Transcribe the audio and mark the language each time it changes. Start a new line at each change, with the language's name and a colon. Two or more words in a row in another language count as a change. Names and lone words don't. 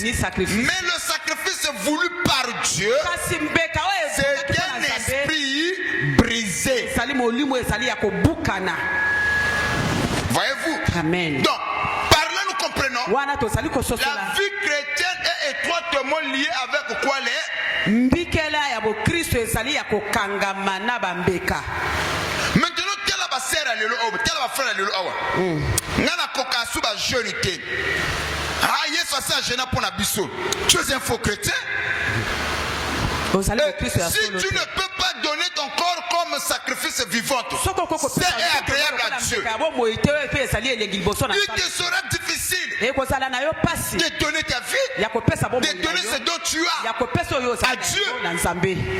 French: Mais le sacrifice voulu par Dieu, c'est un esprit brisé. Voyez-vous? Amen. Donc, par là nous comprenons, la vie chrétienne est étroitement liée avec quoi les?
Lingala: Mbikela ya bo Kristo ezali ya kokangama bambeka.
French: Maintenant tel
Lingala: ba sœur alelo awa, tel ba frère alelo awa. Ngana koka su ba jeune te. Ah Yesu asa jeune pour na biso.
French: Tu es un faux chrétien. Si tu ne peux pas donner ton corps comme sacrifice vivant, c'est agréable à Dieu. Il te sera difficile de donner ta vie, de donner ce dont tu as à Dieu.